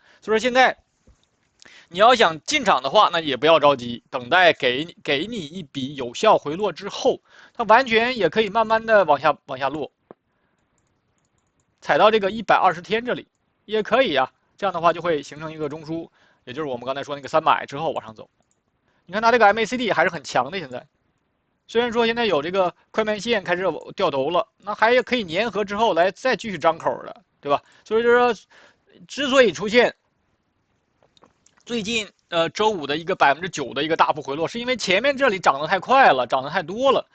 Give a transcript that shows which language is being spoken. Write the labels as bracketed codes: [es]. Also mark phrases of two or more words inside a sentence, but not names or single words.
[zh] 所以说现在你要想进场的话，那也不要着急，等待给你一笔有效回落之后，它完全也可以慢慢的往下落，踩到这个120天这里也可以啊。这样的话就会形成一个中枢，也就是我们刚才说那个300之后往上走。你看它这个 MACD 还是很強的，现在雖然說現在有這個快慢線開始掉頭了，那還可以粘合之後來再繼續張口的，對吧？所以就是說，之所以出現最近周五的一個9%的一個大幅回落，是因為前面這裡漲得太快了，漲得太多了。